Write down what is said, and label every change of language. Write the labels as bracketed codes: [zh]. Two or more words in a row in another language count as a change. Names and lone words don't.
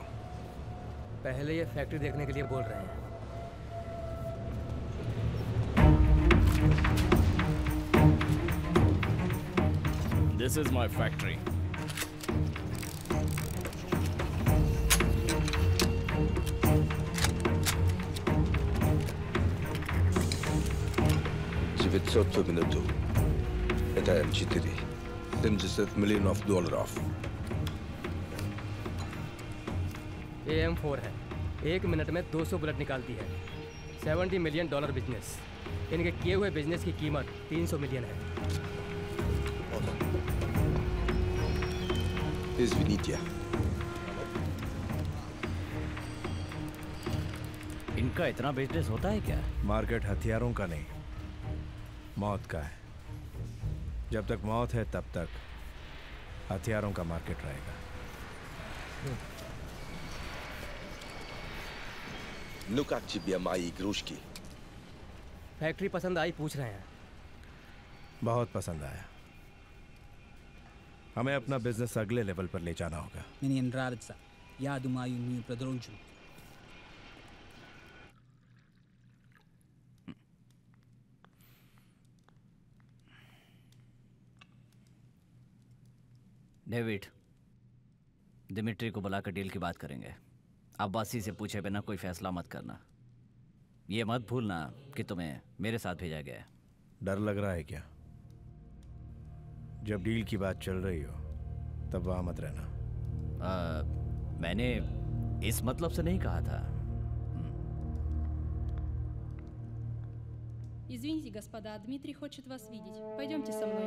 [hi] पहले ये फैक्ट्री देखने के लिए बोल रहे हैं। [en] This is my factory. [ru] $900 в минуту. Это М4. $70 миллионов долларов. [hi] AM4 है। 1 मिनट में 200 बुलेट निकालती है। [en] $70 million business. [hi] इनके किए हुए बिजनेस की कीमत 300 मिलियन है। [ru] Извините. [hi] इनका इतना बिजनेस होता है क्या? मार्केट हथियारों का नहीं, मौत का है। जब तक मौत है तब तक हथियारों का मार्केट रहेगा। [ru] Ну как тебе мои игрушки? [hi] फैक्ट्री पसंद आई पूछ रहे हैं। बहुत पसंद आया। हमें अपना बिजनेस अगले लेवल पर ले जाना होगा। [ru] Мне нравится. Я думаю, мы продолжим. [hi] डेविड, दिमित्री को बुलाकर डील की बात करेंगे। अब्बासी से पूछे बिना कोई फैसला मत करना। ये मत भूलना कि तुम्हें मेरे साथ भेजा गया है। डर लग रहा है क्या? जब डील की बात चल रही हो तब वहां मत रहना। मैंने इस मतलब से नहीं कहा था। [ru] Извините, господа, Дмитрий хочет вас видеть. Пойдемте со мной.